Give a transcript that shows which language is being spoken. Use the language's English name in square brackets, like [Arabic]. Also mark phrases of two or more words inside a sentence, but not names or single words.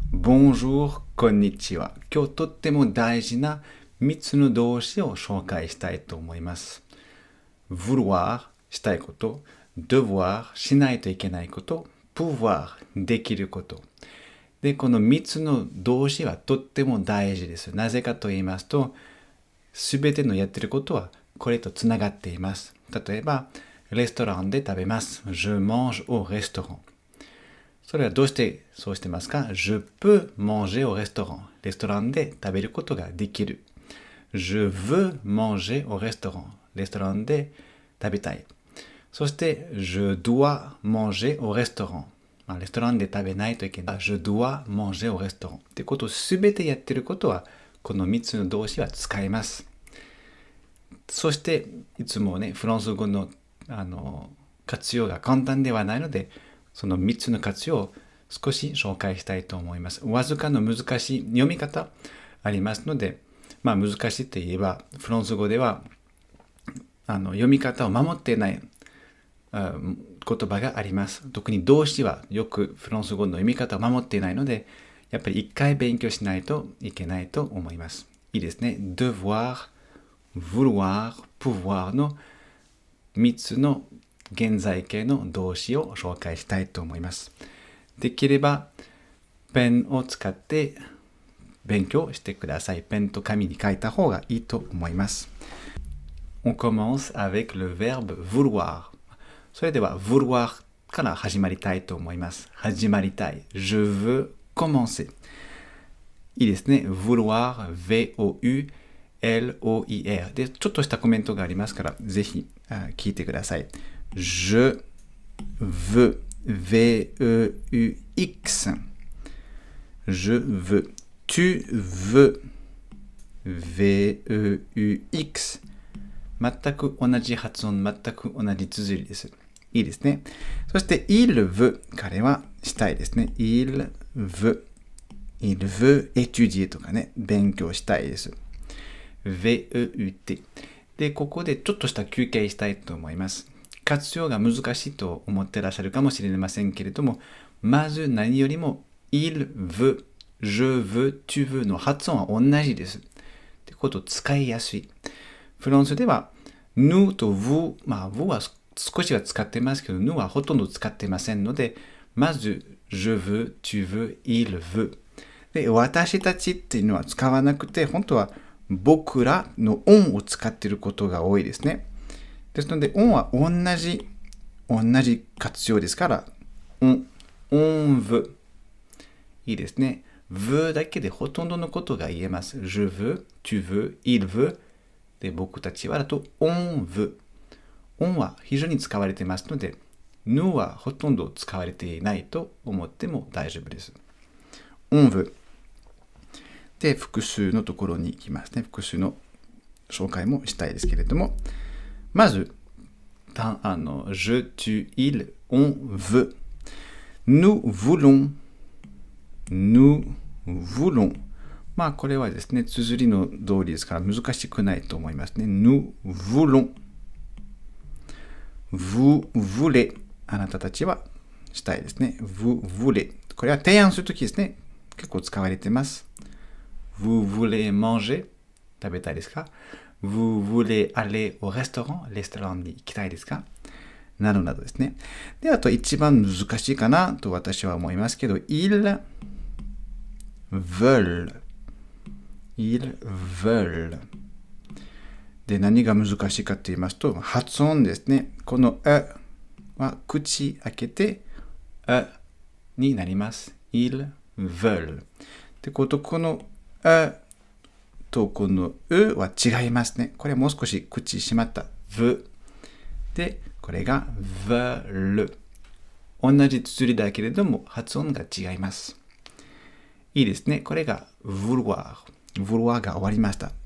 [French] Bonjour, [Japanese] konnichiwa。今日とっても大事な3つの動詞を紹介したいと思います。vouloir したいこと、devoir しないといけないこと、pouvoir できること。で、この3つの動詞はとっても大事です。なぜかと言いますと、すべてのやってることはこれとつながっています。例えば、レストランで食べます。 [French] Je mange au restaurant。 [Japanese] それはどうしてそうしてますか？ [French] Je peux manger au restaurant。 [Japanese] レストランで食べることができる。 [French] Je veux manger au restaurant。 [Japanese] レストランで食べたい。 [French] そして、Je dois manger au restaurant。 [Japanese] レストランで食べないといけない。 [French] Je dois manger au restaurant。 [Japanese] ってことをすべてやってることは、この3つの動詞は使います。そして、いつもね、フランス語の活用が簡単ではないので、その3つの活用を少し紹介したいと思います。わずかの難しい読み方ありますので、難しいといえば、フランス語では読み方を守っていない言葉があります。特に動詞はよくフランス語の読み方を守っていないので、やっぱり一回勉強しないといけないと思います。いいですね。 [French] devoir、vouloir、pouvoir [Japanese] の3つの現在形の動詞を紹介したいと思います。できればペンを使って勉強してください。ペンと紙に書いた方がいいと思います。 [French] On commence avec le verbe vouloir。 [Japanese] それでは vouloir から始まりたいと思います。始まりたい。 [French] Je veux commencer。 [Japanese] いいですね。 [French] vouloir、V-O-U-L-O-I-R。 [Japanese] で、ちょっとしたコメントがありますから、ぜひ聞いてください。 [French] Je veux, V-E-U-X. Je veux. Tu veux, V-E-U-X. [Japanese] 全く同じ発音、全く同じ綴りです。いいですね。そして、 [French] il veut。 [Japanese] 彼はしたいですね。 [French] il veut. Il veut étudier [Japanese] とかね、勉強したいです。V-E-U-T。で、ここでちょっとした休憩したいと思います。活用が難しいと思ってらっしゃるかもしれませんけれども、まず何よりも、 [French] il veut、je veux、tu veux [Japanese] の発音は同じです。ってことを使いやすい。フランスでは、nous と vous、vous は少しは使ってますけど、nous はほとんど使ってませんので、まず、 [French] je veux、tu veux、il veut。 [Japanese] で、私たちっていうのは使わなくて、本当は僕らの on を使っていることが多いですね。ですので、on は同じ活用ですから、 [French] on veut。 [Japanese] いいですね。veut だけでほとんどのことが言えます。 [French] je veux, tu veux, il veut。 [Japanese] で、僕たちはだと [French] on veut。 [Japanese] on は非常に使われていますので、nous はほとんど使われていないと思っても大丈夫です。 [French] on veut。 [Japanese] で、複数のところに行きますね。複数の紹介もしたいですけれども、まず、 [French] je, tu, il, on veut. Nous voulons. Nous voulons. [Japanese] これはですね、綴りの通りですから難しくないと思いますね。 [French] Nous voulons. Vous voulez. [Japanese] あなたたちはしたいですね。 [French] Vous voulez. [Japanese] これは提案するときですね。結構使われています。 [French] Vous voulez manger? [Japanese] 食べたいですか？ [French] Vous voulez aller au restaurant? [Japanese] レストランに行きたいですか？などなどですね。で、あと一番難しいかなと私は思いますけど、 [French] ils veulent. Ils veulent. [Japanese] で、何が難しいかと言いますと、発音ですね。このは口開けてになります。 [French] ils veulent. [Japanese] で、このとこのは違いますね。これはもう少し口閉まった。v で、これが veulent。同じ綴りだけれども発音が違います。いいですね。これが vouloir。vouloir が終わりました。